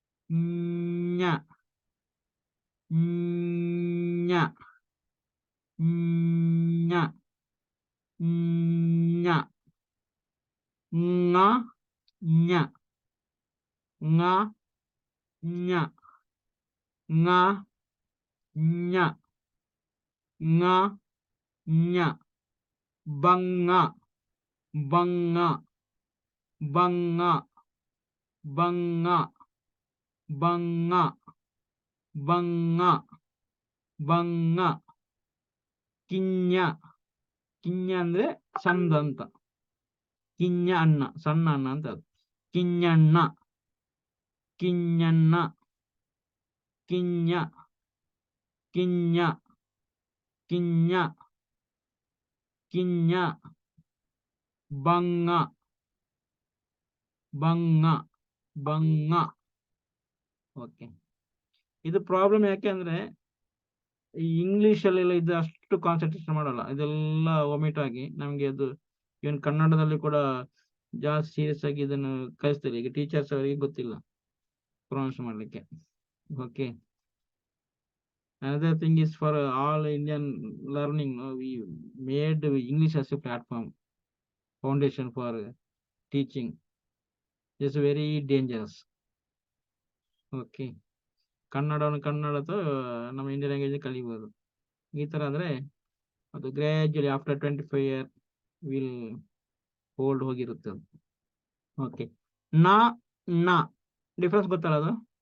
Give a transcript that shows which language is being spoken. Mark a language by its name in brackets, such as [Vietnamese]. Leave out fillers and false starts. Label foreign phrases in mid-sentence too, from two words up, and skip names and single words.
[Kannada] ಞ ಞ ಞ ಞ ङ ಞ ङ ಞ ङ ಞ ङ ಞ ಬಂಗ ಬಂಗ ಬಂಗ ಬಂಗ ಬಂಗ ಬಂಗ ಬಂಗ ಕಿಞ ಕಿಞ ಅಂದ್ರೆ ಸಣ್ಣ ಅಂತ. ಕಿಞ ಅನ್ನ, ಸಣ್ಣ ಅನ್ನ ಅಂತ ಅದು. ಕಿಞಣ್ಣ ಕಿಞಣ್ಣ ಕಿಞ ಕಿಞ ಕಿಞ ಕಿಞ ಬಂಗ ಬಂಗ ಬಂಗ. ಓಕೆ, ಇದು ಪ್ರಾಬ್ಲಮ್ ಯಾಕೆ ಅಂದ್ರೆ ಈ ಇಂಗ್ಲಿಷ್ ಅಲ್ಲೆಲ್ಲ ಇದು ಅಷ್ಟು ಕಾನ್ಸಂಟ್ರೇಷನ್ ಮಾಡಲ್ಲ, ಇದೆಲ್ಲ ಒಮಿಟ್ ಆಗಿ ನಮ್ಗೆ ಅದು ಇವನ್ ಕನ್ನಡದಲ್ಲಿ ಕೂಡ ಜಾಸ್ತಿ ಸೀರಿಯಸ್ ಆಗಿ ಇದನ್ನು ಕಲಿಸ್ತಾರೆ. ಈಗ ಟೀಚರ್ಸ್ ಅವರಿಗೆ ಗೊತ್ತಿಲ್ಲ ಪ್ರೊನೌನ್ಸ್ ಮಾಡ್ಲಿಕ್ಕೆ. ಓಕೆ, [English] another thing is for all Indian learning, we made English as a platform, foundation for teaching. It's very dangerous. [Kannada] ಓಕೆ, ಕನ್ನಡವನ್ನು ಕನ್ನಡದ ನಮ್ಮ [English] Indian language [Kannada] ಕಲಿಬಹುದು. ಈ ತರ ಆದ್ರೆ ಅದು [English] gradually after 25 years will hold [Kannada] ಹೋಗಿರುತ್ತೆ ಅದು. ಓಕೆ, ನಾ ನ ಡಿಫ್ರೆನ್ಸ್ ಗೊತ್ತಲ್ಲ ಅದು.